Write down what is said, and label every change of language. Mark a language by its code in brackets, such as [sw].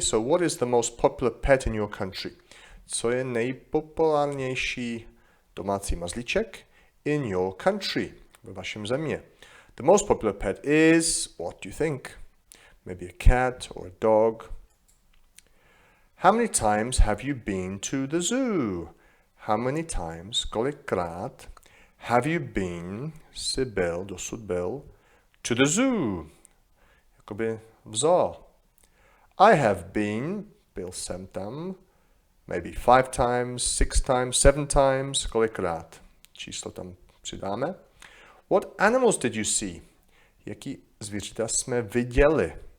[en] So what is the most popular pet in your country? [cs] Co je nejpopulárnější domácí mazlíček [en] in your country? [cs] Ve vašem země. [en] The most popular pet is, what do you think? Maybe a cat or a dog. How many times have you been to the zoo? How many times, [cs] kolikrát, [en] have you been, [cs] dosud byl, [en] to the zoo? [cs] Jakoby v zoo. [en] I have been, [cs] byl jsem tam, [en] maybe 5 times, 6 times, 7 times, [cs] kolikrát. Číslo tam přidáme. [en] What animals did you see? [cs] Jaký zvířata jsme viděli?